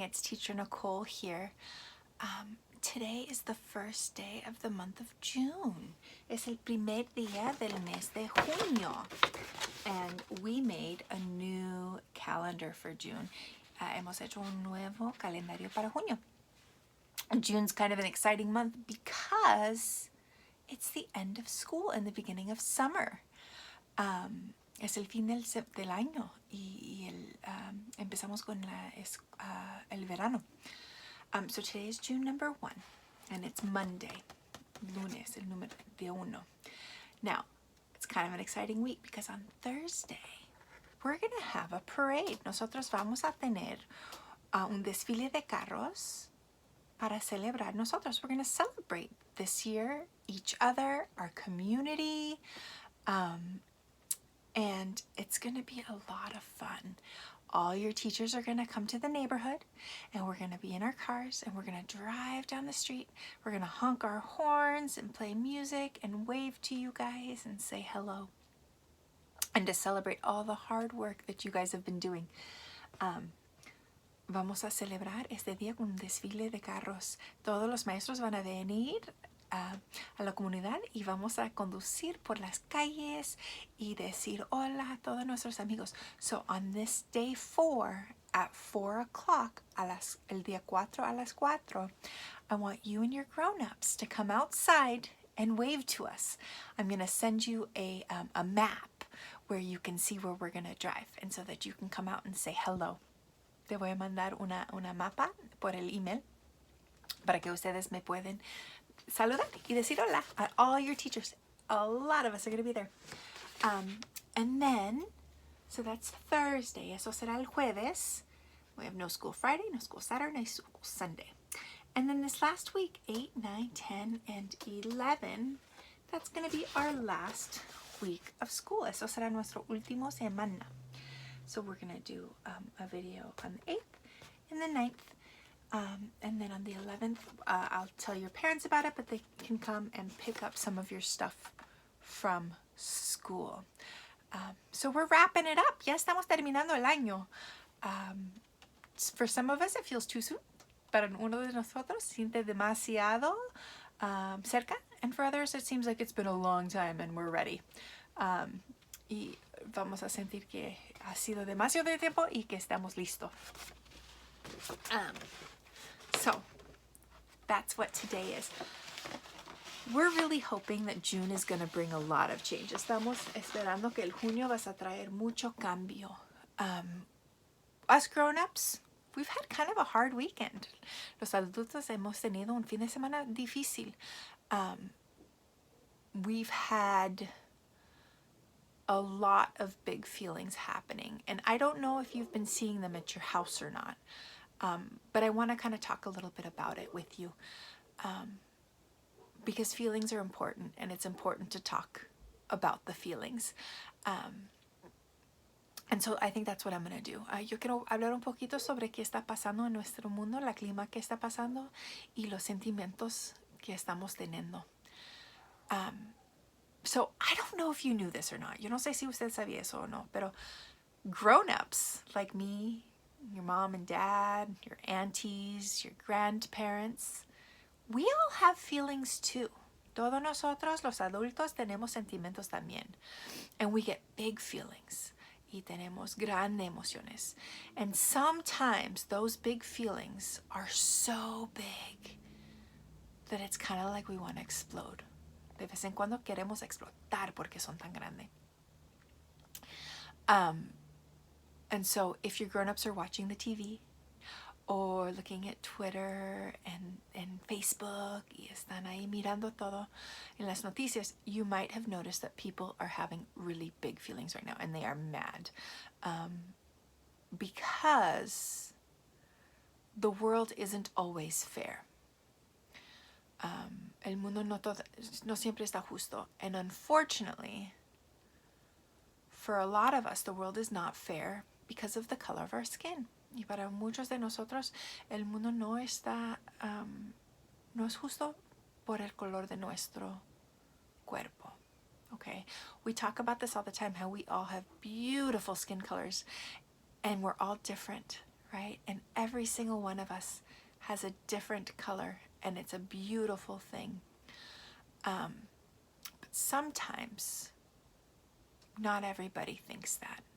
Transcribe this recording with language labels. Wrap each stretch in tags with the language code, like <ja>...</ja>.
<en>It's Teacher Nicole here. Today is the first day of the month of June.</en> <es>Es el primer día del mes de junio.</es> <en>And we made a new calendar for June.</en> <es>Hemos hecho un nuevo calendario para junio.</es> <en>June's kind of an exciting month because it's the end of school and the beginning of summer.</en> <es>Es el fin del año y empezamos con el verano.</es> <en>So today is June number 1 and it's Monday,</en> <es>lunes, el número de uno.</es> <en>Now, it's kind of an exciting week because on Thursday we're going to have a parade.</en> <es>Nosotros vamos a tener un desfile de carros para celebrar. Nosotros,</es> <en>we're going to celebrate this year, each other, our community, and it's going to be a lot of fun. All your teachers are going to come to the neighborhood and we're going to be in our cars and we're going to drive down the street. We're going to honk our horns and play music and wave to you guys and say hello and to celebrate all the hard work that you guys have been doing.</en> <es>Vamos a celebrar este día con un desfile de carros. Todos los maestros van a venir a la comunidad y vamos a conducir por las calles y decir hola a todos nuestros amigos.</es> <en>So on this day 4 at 4 o'clock,</en> <es>el día 4 a las 4,</es> <en>I want you and your grown-ups to come outside and wave to us. I'm going to send you a map where you can see where we're going to drive and so that you can come out and say hello.</en> <es>Te voy a mandar una mapa por el email para que ustedes me pueden saludar y decir hola a</es> <en>all your teachers. A lot of us are going to be there. And then, so that's Thursday.</en> <es>Eso será el jueves.</es> <en>We have no school Friday, no school Saturday, no school Sunday. And then this last week, 8, 9, 10, and 11, that's going to be our last week of school.</en> <es>Eso será nuestro último semana.</es> <en>So we're going to do a video on the 8th and the 9th. And then on the 11th, I'll tell your parents about it, but they can come and pick up some of your stuff from school. So we're wrapping it up.</en> <es>Ya estamos terminando el año.</es> <en>For some of us, it feels too soon.</en> <es>Para uno de nosotros, siente demasiado cerca.</es> <en>And for others, it seems like it's been a long time and we're ready.</en> <es>Y vamos a sentir que ha sido demasiado tiempo y que estamos listos.</es> <en>So that's what today is. We're really hoping that June is going to bring a lot of change.</en> <es>Estamos esperando que el junio vas a traer mucho cambio.</es> <en>Us grown-ups, we've had kind of a hard weekend.</en> <es>Los adultos hemos tenido un fin de semana difícil.</es> <en>We've had a lot of big feelings happening. And I don't know if you've been seeing them at your house or not. But I want to kind of talk a little bit about it with you. Because feelings are important and it's important to talk about the feelings. And so I think that's what I'm going to do.</en> <es>Yo quiero hablar un poquito sobre qué está pasando en nuestro mundo, la clima que está pasando y los sentimientos que estamos teniendo.</es> <en>So I don't know if you knew this or not.</en> <es>Yo no sé si usted sabía eso o no, pero</es> <en>grown-ups like me, your mom and dad, your aunties, your grandparents, we all have feelings too.</en> <es>Todos nosotros, los adultos, tenemos sentimientos también.</es> <en>And we get big feelings.</en> <es>Y tenemos grandes emociones.</es> <en>And sometimes those big feelings are so big that it's kind of like we want to explode.</en> <es>De vez en cuando queremos explotar porque son tan grandes.</es> <en>And so if your grown-ups are watching the TV or looking at Twitter and Facebook</en> <es>y están ahí mirando todo en las noticias,</es> <en>you might have noticed that people are having really big feelings right now and they are mad. Because the world isn't always fair.</en> <es>El mundo no siempre está justo.</es> <en>And unfortunately, for a lot of us, the world is not fair because of the color of our skin.</en> <es>Y para muchos de nosotros, el mundo no está, no es justo por el color de nuestro cuerpo.</es> <en>Okay? We talk about this all the time, how we all have beautiful skin colors and we're all different. right? And every single one of us has a different color, and it's a beautiful thing. But sometimes not everybody thinks that.</en>